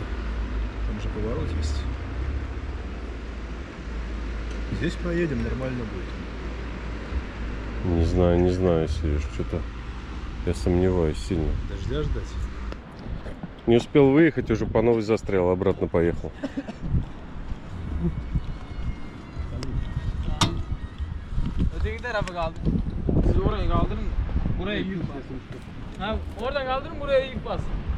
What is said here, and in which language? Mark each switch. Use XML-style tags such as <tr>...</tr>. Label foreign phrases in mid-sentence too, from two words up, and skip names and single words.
<ru>Там же поворот есть. Здесь проедем, нормально будет. Не знаю, Сереж, что-то я сомневаюсь сильно. Дождя ждать? Не успел выехать, уже по новой застрял, обратно поехал.</ru> <tr>Öteki tarafa kaldırın. Siz orayı kaldırın. Buraya yük basın. Ha, oradan kaldırın, buraya yük basın.</tr>